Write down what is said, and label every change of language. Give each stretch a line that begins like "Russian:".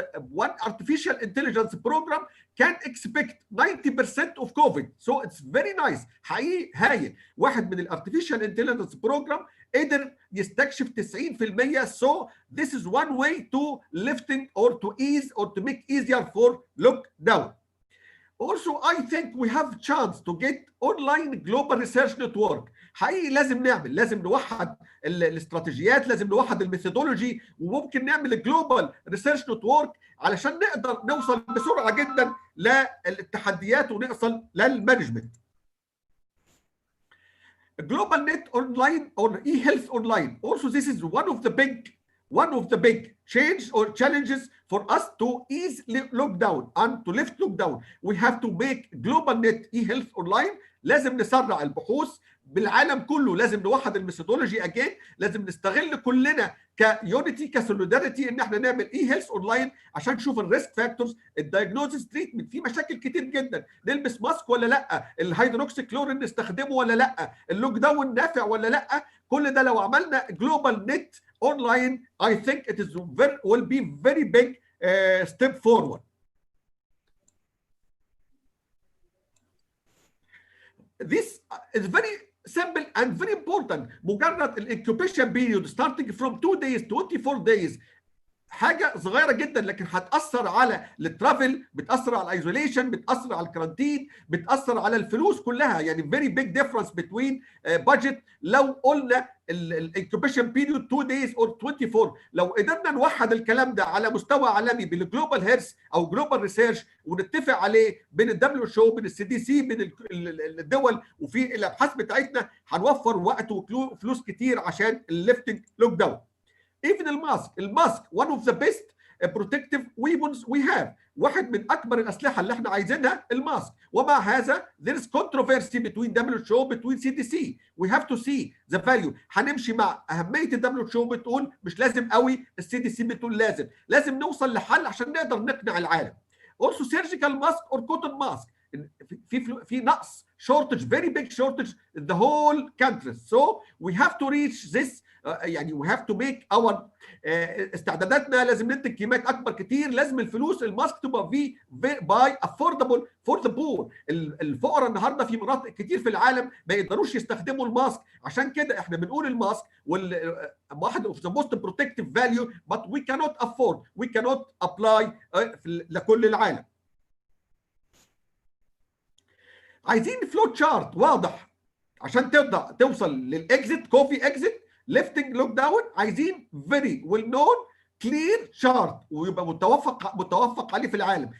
English: One artificial intelligence program can expect 90% of COVID. So it's very nice.
Arabic: حقيقي هايل. واحد من الارتفيشال انتليجنس بروجرام قدر يستكشف 90%.
English: So this is one way to lifting or to ease or to make easier for lockdown. Also, I think we have chance to get online global research network.
Arabic: حقيقي لازم نوحد الاستراتيجيات، لازم نوحد الميثودولوجي، وممكن نعمل جلوبال ريسيرش نتورك علشان نقدر نوصل بسرعه جدا للتحديات ونوصل للمانجمنت.
English: Global net online or e-health online. Also, this is one of the big change or challenges for us to ease lockdown and to lift lockdown. We have to make global net e-health online.
Arabic: لازم نسرع البحوث بالعالم كله، لازم نوحد الميثودولوجي اجين، لازم نستغل كلنا كيونيتي كسوليداريتي ان احنا نعمل اي هيلث اونلاين عشان نشوف الريسك فاكتورز، الدايجنوزس، تريتمنت. في مشاكل كتير جدا، نلبس ماسك ولا لا، الهيدروكسي كلورين نستخدمه ولا لا، اللوك داون نافع ولا لا. كل ده لو عملنا جلوبال نت اونلاين
English: I think it is will be very big step forward. This is very simple and very important.
Arabic: مجرد الانكوبيشن بيريود
English: starting from 2 days 24 days
Arabic: حاجه صغيره جدا، لكن هتاثر على الترافل، بتاثر على الايزوليشن، بتاثر على الكرانتين، بتاثر على الفلوس كلها.
English: يعني very big difference between budget.
Arabic: لو قلنا الانكوبيشن بيريود 2 days or 24، لو قدرنا نوحد الكلام ده على مستوى عالمي بالجلوبال هيلث او جلوبال ريسيرش ونتفق عليه بين WHO بين الCDC بين الدول وفي الابحاث بتاعتنا، هنوفر وقت وفلوس كتير عشان الليفتنج لوك داون.
English: Even الماسك one of the best protective weapons we have.
Arabic: واحد من اكبر الاسلحه اللي احنا عايزينها الماسك. ومع هذا
English: there is controversy between WHO between CDC. We have to see the value.
Arabic: هنمشي مع اهميه WHO بتقول مش لازم قوي، الCDC بتقول لازم نوصل لحل عشان نقدر نقنع العالم.
English: Also surgical mask or cotton mask.
Arabic: في نقص
English: shortage, very big shortage in the whole country. So we have to reach this.
Arabic: يعني
English: we have to make our
Arabic: استعداداتنا لازم ننتج كميات اكبر كتير. لازم الفلوس الماسك تبقى باي affordable for the poor. الفقراء النهارده في مناطق كتير في العالم ما يقدروش يستخدموا الماسك. عشان كده احنا بنقول الماسك واحد
English: of the most protective value, but we cannot afford, we cannot apply
Arabic: لكل العالم. عايزين فلو تشارت واضح عشان تقدر توصل للاكزيت كوفي اكزيت ليفتنج لوك داون. عايزين
English: very well known clear chart
Arabic: ويبقى متوافق عليه في العالم.